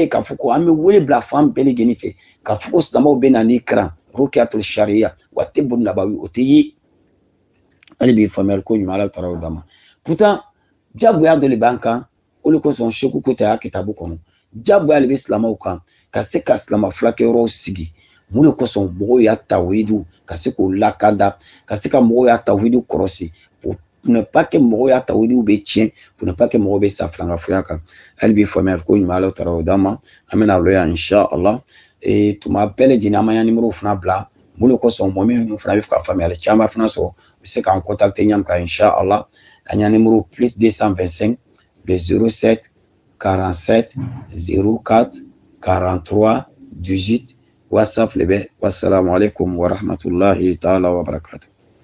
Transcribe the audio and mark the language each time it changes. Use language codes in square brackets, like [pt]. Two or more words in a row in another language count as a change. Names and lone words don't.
[bm] ye k'a fɔ ko an bɛ wele bila fan bɛɛ lajɛlen fɛ k'a fɔ ko silamaw bɛ na ni kalan [ar] الرقية الشرعية والطب النبوي [bm] o tɛ ye hali bi faamuyali ko ɲuman Ala taala y'o d'a ma pourtant jagoya dɔ de b'an kan o de kosɔn Seku Kuyate y'a kitabu kɔnɔ jagoya de bɛ silamaw kan ka se ka silama fulakɛ yɔrɔw sigi mun de kosɔn mɔgɔw y'a tawhidu ka se k'o lakanda ka se ka mɔgɔw y'a tawhidu kɔrɔsi [fr] pour ne pas que [bm] mɔgɔw y'a ta o de u bɛ tiɲɛ [fr] pour ne pas que [bm] mɔgɔw bɛ sa filankafoya kan hali bi faamuyali ko ɲuman Ala taala o d'an ma an bɛna olo yan inshallah tuma bɛɛ lajɛlen an m'an numéro fana bila mun de kosɔn mɔgɔ minnu fana bɛ fɛ ka faamuyali caman fana sɔrɔ u bɛ se k'an contacter ɲami kan inshallah an y'an numéro plus 225 le 07 47 04 43 18 WhatsApp le bɛ [ar] والسلام عليكم ورحمة الله تعالى وبركاته.